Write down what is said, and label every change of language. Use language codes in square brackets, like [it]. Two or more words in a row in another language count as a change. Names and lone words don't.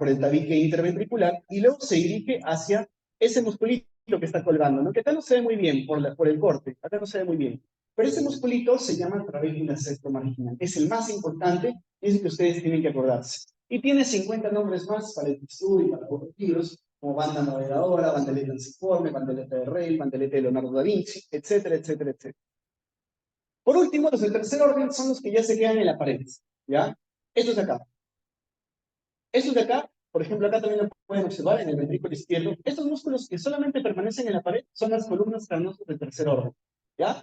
[es] Por el tabique interventricular, y luego se dirige hacia ese musculito que está colgando, ¿no? Que acá no se ve muy bien por el corte, acá no se ve muy bien. Pero ese musculito se llama trabécula septomarginal. Es el más importante y es el que ustedes tienen que acordarse. Y tiene 50 nombres más para el estudio y para otros libros, como banda navegadora, bandeleta ensiforme, bandeleta de Rey, bandeleta de Leonardo da Vinci, etcétera, etcétera, etcétera. Por último, los del tercer orden son los que ya se quedan en la pared, ¿ya? Estos de acá. Estos de acá, por ejemplo, acá también lo pueden observar en el ventrículo izquierdo. Estos músculos que solamente permanecen en la pared son las columnas carnosas del tercer orden, ¿ya?